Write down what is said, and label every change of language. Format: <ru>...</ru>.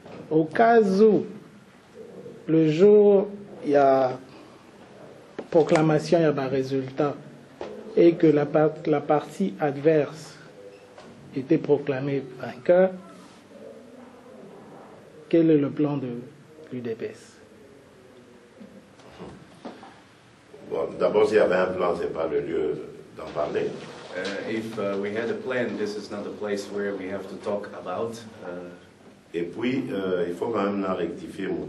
<fr>Au cas où, le jour, il y a proclamation, il y a un résultat, et que la partie adverse était proclamée vainqueur, quel est le plan de l'UDPS? Bon, d'abord, s'il y avait un plan, ce n'est pas le lieu d'en parler.</fr> <en>If we had a plan, this is not a place where we have to talk about.</en> <fr>Et puis, il faut quand même rectifier</fr>